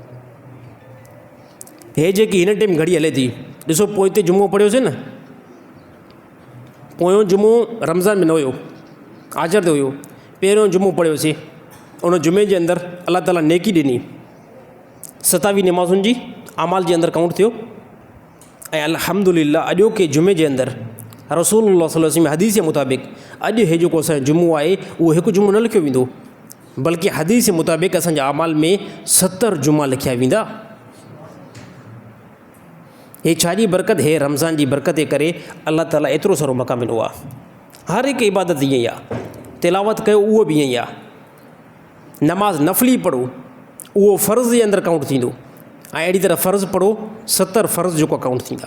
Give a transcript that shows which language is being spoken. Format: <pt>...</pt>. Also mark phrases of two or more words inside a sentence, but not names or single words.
<sd>हे जेकी हिन टाइम घड़ी हले थी, ॾिसो पोइ ते जुमो पढ़ियोसीं न, पोयों जुमो रमज़ान में न हुयो, आजर ते हुयो। पहिरियों जुमो पढ़ियोसीं, उन जुमे जे अंदरि अल्लाह ताला नेकी ॾिनी 27 नमाज़ुनि जी अमाल जे अंदरि काउंट थियो। ऐं अल्हम्दुलिल्लाह अॼोके जुमे जे अंदरि रसूलुल्लाह</sd> <ar>صلى الله عليه وسلم</ar> <sd>हदीस जे मुताबिक़ अॼु हे जेको असांजो जुमो आहे उहो हिकु जुमो न लिखियो वेंदो, बल्कि हदीस जे मुताबिक़ असांजे अमाल में 70 जुमा लिखिया वेंदा। हे छाजी बरकत, हे रमज़ान जी बरकत जे करे अल्लाह ताला एतिरो सारो मक़ाम ॾिनो आहे। हर हिकु इबादत ईअं ई आहे, तिलावत कयो उहो बि ईअं ई आहे, नमाज़ नफ़ली पढ़ो उहो फ़र्ज़ जे अंदरि काउंट थींदो, ऐं अहिड़ी तरह फ़र्ज़ु पढ़ो 70 फ़र्ज़ जेको काउंट थींदा।</sd>